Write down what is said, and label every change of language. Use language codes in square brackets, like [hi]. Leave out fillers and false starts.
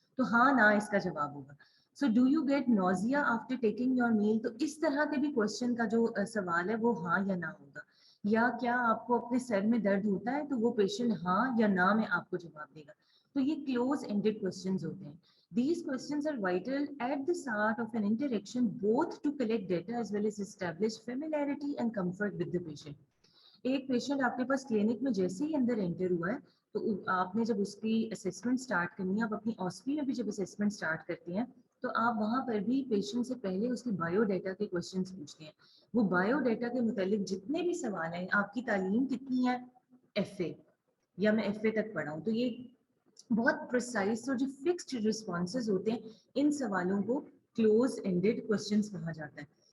[ur] تو ہاں نہ اس کا جواب ہوگا. [en] so do you get nausea after taking your meal, [ur] تو اس طرح کے بھی کوشچن کا جو سوال ہے وہ ہاں یا نہ ہوگا. یا کیا آپ کو اپنے سر میں درد ہوتا ہے, تو وہ پیشنٹ ہاں یا نہ میں آپ کو جواب دے گا. تو یہ کلوز اینڈیڈ کوشچنز ہوتے ہیں. [en] These questions are vital at the start of an interaction, both to collect data as well as establish familiarity and comfort with the patient. [ur] ایک پیشنٹ آپ کے پاس کلینک میں جیسے ہی اندر انٹر ہوا ہے, تو آپ نے جب اس کی اسیسمنٹ اسٹارٹ کرنی ہے, آپ اپنی آسپی میں بھی جب اسیسمنٹ اسٹارٹ کرتے ہیں, تو آپ وہاں پر بھی پیشنٹ سے پہلے اس کی بایو ڈیٹا کے کوشچنس پوچھتے ہیں. وہ بایو ڈیٹا کے متعلق جتنے بھی سوال ہیں, آپ کی تعلیم کتنی ہے, ایف اے, یا میں ایف اے تک پڑھا ہوں, تو یہ بہت پرسائز اور جو فکسڈ رسپانسز ہوتے ہیں, ان سوالوں کو کلوز اینڈیڈ کوشچنس کہا جاتا ہے.